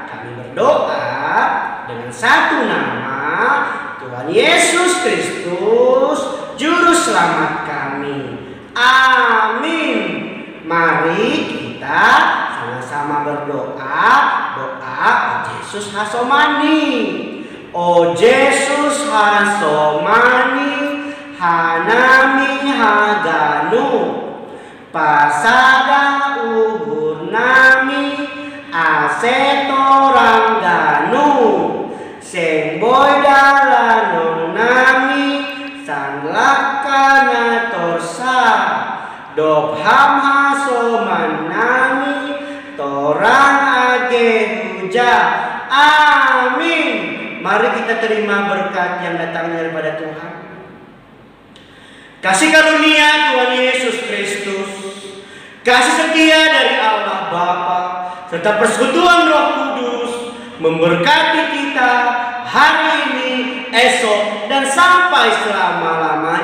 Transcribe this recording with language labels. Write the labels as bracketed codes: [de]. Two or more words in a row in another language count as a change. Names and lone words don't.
[id] Kami berdoa dengan satu nama, Tuhan Yesus Kristus, Juru Selamat kami. Amin. Mari kita sama-sama berdoa, doa O Yesus Hasomani. [bts] O Yesus Hasomani, Hanami Haganu, Pasada Ubur Nami, Asetorangganu, Sengboy Dalanon Nami, Sanlakana Torsa, Dobham Hasoman Nami, Torang Age Huja. [id] Amin. Mari kita terima berkat yang datang daripada Tuhan. Kasih karunia Tuhan Yesus Kristus, kasih setia dari Allah Bapa, serta persekutuan Roh Kudus memberkati kita hari ini, esok, dan sampai selama-lamanya.